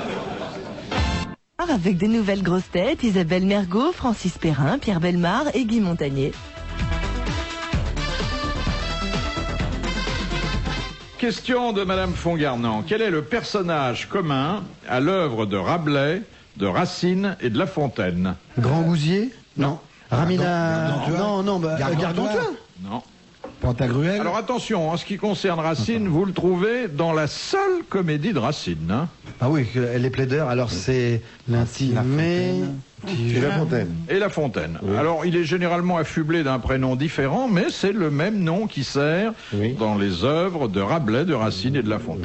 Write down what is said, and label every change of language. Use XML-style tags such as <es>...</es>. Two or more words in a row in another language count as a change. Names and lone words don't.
<fr>Avec des nouvelles grosses têtes, Isabelle Mergot, Francis Perrin, Pierre Bellemare et Guy Montagnier. Question de Madame Fongarnant. Quel est le personnage commun à l'œuvre de Rabelais, de Racine et de La Fontaine? Grand Gousier? Non. Ramina... Non, Gargantua? Non. Pantagruel? Alors attention, en ce qui concerne Racine, vous le trouvez dans la seule comédie de Racine. Hein. Ah oui, les plaideurs, alors c'est l'intimé... Et La Fontaine. Et La Fontaine. Oui. Alors, il est généralement affublé d'un prénom différent, mais c'est le même nom qui sert dans les œuvres de Rabelais, de Racine et de La Fontaine.</fr>